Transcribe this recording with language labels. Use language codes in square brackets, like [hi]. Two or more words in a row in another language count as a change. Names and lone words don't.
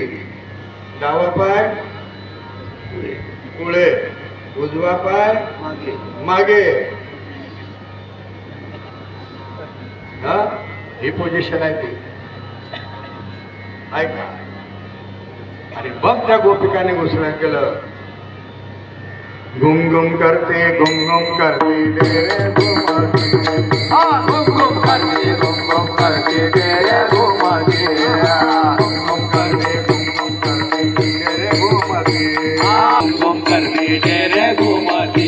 [mr] डावा पाय पुढे, उजवा पाय मागे. हा ही पोझिशन आहे ती. ऐका आणि बघ त्या गोपिकाने घुसळण केलं. [hi] घुम घुम करते घुम घुम करते डेरे घुमते घुम घुम करते तेरे घुमते घुम घुम करते डेरे घुमते घुम करते तेरे घुमते